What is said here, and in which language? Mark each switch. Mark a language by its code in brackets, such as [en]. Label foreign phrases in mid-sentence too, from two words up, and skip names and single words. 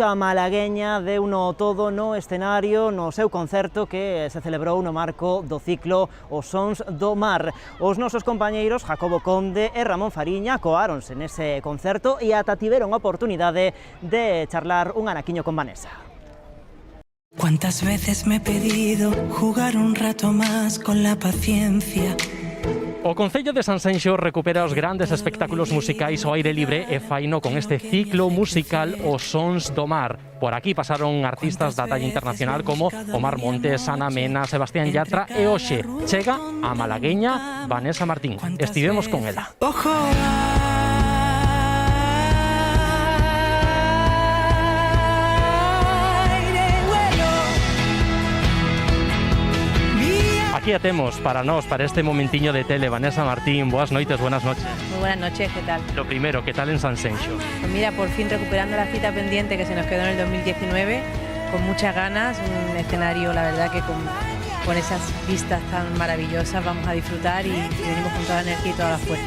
[gl] A malagueña deu no todo no escenario no seu concerto que se celebrou no marco do ciclo Os Sons do Mar. Os nosos compañeiros Jacobo Conde e Ramón Fariña coáronse nese concerto e ata tiveron a oportunidade de charlar un anaquiño con Vanessa. [es] ¿Cuántas veces me he pedido jugar un rato más con la paciencia? [gl] O Concello de Sanxenxo recupera os grandes espectáculos musicais ao aire libre e faino con este ciclo musical Os Sons do Mar. Por aquí pasaron artistas da talla internacional como Omar Montes, Ana Mena, Sebastián Yatra e hoxe chega a malagueña Vanessa Martín. Estivemos con ela. Aquí a temos para nós, para este momentiño de tele, Vanessa Martín. Boas noites, [es] buenas noches. Muy buenas noches, ¿qué tal? Lo primero, ¿qué tal en Sanxenxo? Pues mira, por fin recuperando la cita pendiente que se nos quedó en el 2019, con muchas ganas, un escenario, la verdad que con esas vistas tan maravillosas vamos a disfrutar y venimos con toda la energía y toda la fuerza.